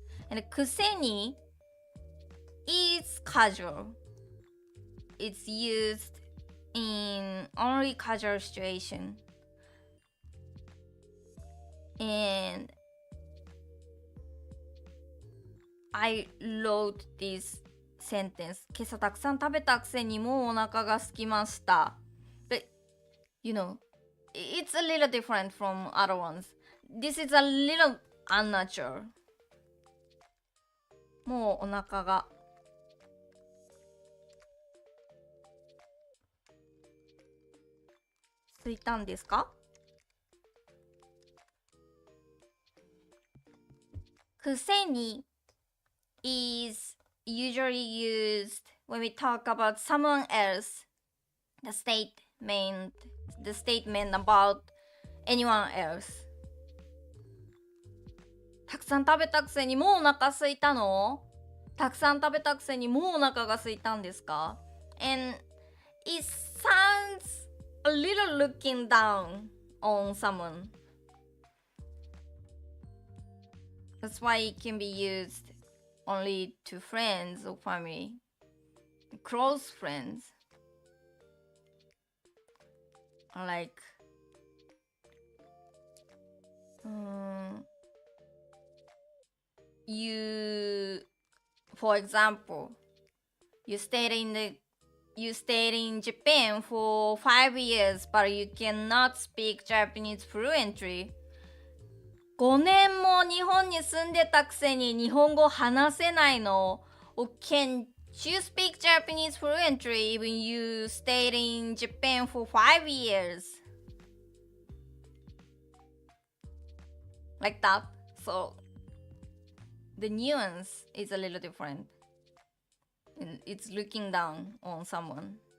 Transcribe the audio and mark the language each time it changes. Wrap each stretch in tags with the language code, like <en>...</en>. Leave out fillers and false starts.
<en>And kuseni is casual. It's used in only casual situation. And I wrote this sentence.</en> <ja>今朝たくさん食べたくせにもうお腹が空きました。</ja> <en>But, you know, it's a little different from other ones. This is a little unnatural.</en> <ja>もうお腹が空いたんですか？</ja> <en>くせに is usually used when we talk about someone else. The statement about anyone else.</en> <ja>たくさん食べたくせにもうお腹空いたの？たくさん食べたくせにもうお腹が空いたんですか？</ja> <en>And it sounds a little looking down on someone. That's why it can be used only to friends or family. Close friends. Like you, for example, you stayed in Japan for 5 years, but you cannot speak Japanese fluently.</en> <ja>5年も日本に住んでたくせに日本語話せないの？</ja> <en>Or can You speak Japanese fluently even you stayed in Japan for 5 years. Like that. So the nuance is a little different. And it's looking down on someone.</en>